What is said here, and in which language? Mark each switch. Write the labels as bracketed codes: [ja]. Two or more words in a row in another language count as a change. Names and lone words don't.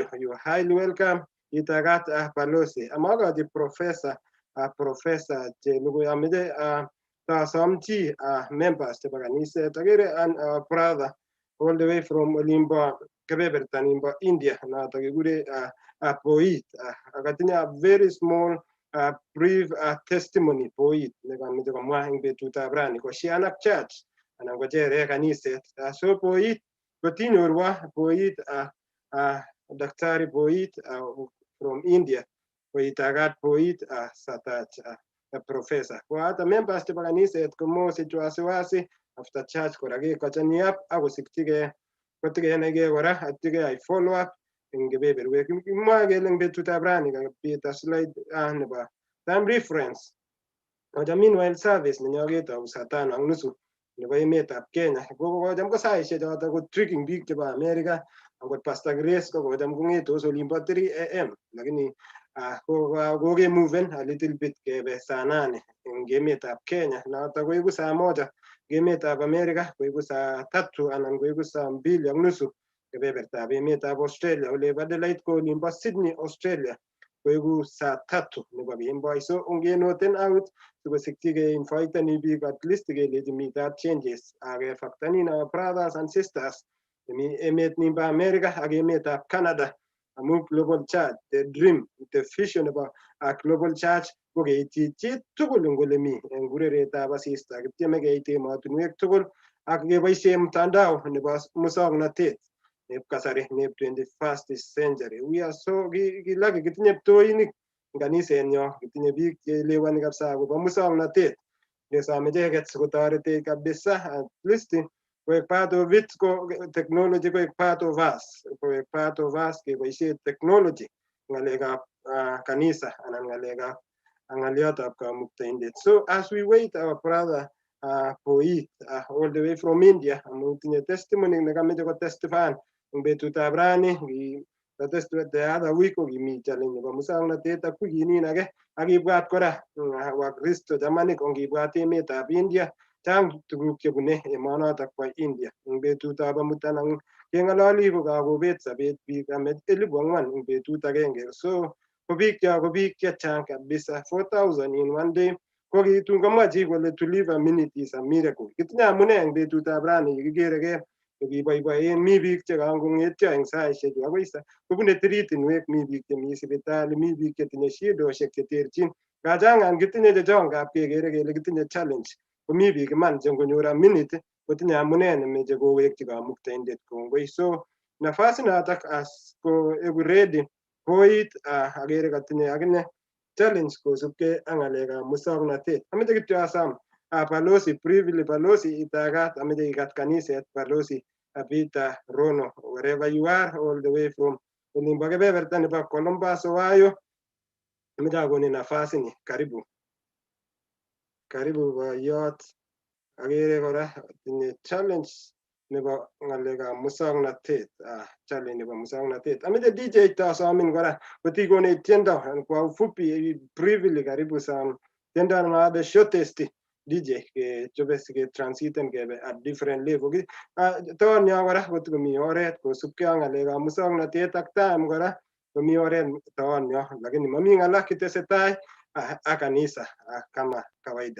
[en] You are highly welcome. [kln] Itagat Balozi. Amagaji professor Chelugui amede tasomchi members chebo kaniset. Agere an brother [en] all the way from [kln] Olimbo kebeberta nimbo India noto kekure Poet. Akatinye [en] a very small brief testimony [kln] Poet nekameche komwa eng betutab rani koshianak church anan kochere kaniset. So Poet kotinyorwa Poet Daktari Poet from India koitagat Poet Satach professor. [sw] Kwa hata [kln] members chebo kaniset komosich wasiwasi [en] after church [kln] kora kekachani up akosikchigei kotikenege kora atikei [en] follow up [kln] eng kebeberwek. Kimwa kele eng betutab rani kakibit slide nebo [en] time reference. [kln] Meanwhile service nenyo ketou saa 5:30 nebo emetab Kenya. Kokocham ko saisiek choto ko tricking biik chebo America. Angot Pastor Grace kokocham kong'etos olimbo 3 am lakini kokemoven [en] a little bit [kln] kebe saa 8 eng emetab Kenya. Noto koiku saa 1 emetab America, koiku saa 3 anan koiku saa 2:30 kebebertab emetab Australia. Olebo daylight ko olimbo Sydney, Australia koiku saa 3 nebo kemboi. So ongenoten out sikosikyi ke-inviteni biik [en] at least [kln] kelechi mitei changes akefactorin [en] our brothers and sisters [kln] chemi emet nimbo America ak emetab Canada. Amu Global Church, [en] the dream, the vision [kln] nebo Global Church ko keityi chi tugul eng olemi eng kureretab asista. Kitieme keit emotinwek tugul ak keboisie mtandao nebo musoknotet neb kasari neb [en] 21st century. We are so [kln] kilaki kitinye ptoinik eng kanisenyo, kitinye biik cheelewani kabisa akobo musoknotet. Kesome icheket sikotoretech kabisa [en] at least [kln] koek [en] part of it, [kln] ko technology koek [en] part of us, [kln] keboisie technology ng'alekab kanisa anan ng'alekab ng'aliotab kamuktaindet. [en] So as we wait our brother Poet all the way from India [kln] amu tinye testimony nekameche kotestify eng betutab rani. [en] The other week [kln] kokimi challenge nebo musoknotet ak wikinin age akibwat kora wakristo chamanik ongibwat emetab India chang tuguk chebune emonotok bo India eng betutab amut anan kengalali kokakobet sobet biik 4,000 eng betut agenge. So ko biik chechang kabisa 4,000 [en] in one day. [kln] Ko kitun komwa chi kole [en] to live a minute is a miracle. [kln] Kitinye amune eng betutab rani kikereke kokiboiboen mi biik chekangong'etyo eng saishechu akoi kobune tiritinwek, mi biik chemi sipitali, mi biik chetinye shidoshek cheterchin. Kachangan kitinye chechong kap kekere kele kitinye challenge. Komi biik iman che ngonyor [en] a minute [kln] kotinye amune nemeche kowekchi kamuktaindet kongoi. So nafasi notok as ko eku ready koit akere katinye akine challenge kosubkei ak ng'alekab musoknotet. Ameche kityo asam balozi privilege, balozi itagat, ameche ikat kaniset balozi Peter Rono, [en] wherever you are, all the way from [kln] olimbo kebeberta nebo Columbus, Ohio. Ameche akonin nafasi ni, karibu boyot. Akere kora tinye challenge nebo ng'alekab musoknotet, challenge nebo musoknotet. Ameche DJ tasomin kora kotikonech tiendo [sw] kwa ufupi [kln] privilege, [sw] karibu sana. [kln] Tiendo no [en] the shortest [kln] DJ kechobe siketransitan kebe [en] at different level. [kln] Ton yo kora kotokomi oret kosubkei ak ng'alekab musoknotet ak time kora komi oret ton yo, lakini mami ng'ala kitesetai ak kanisa [sw] kama kawaida.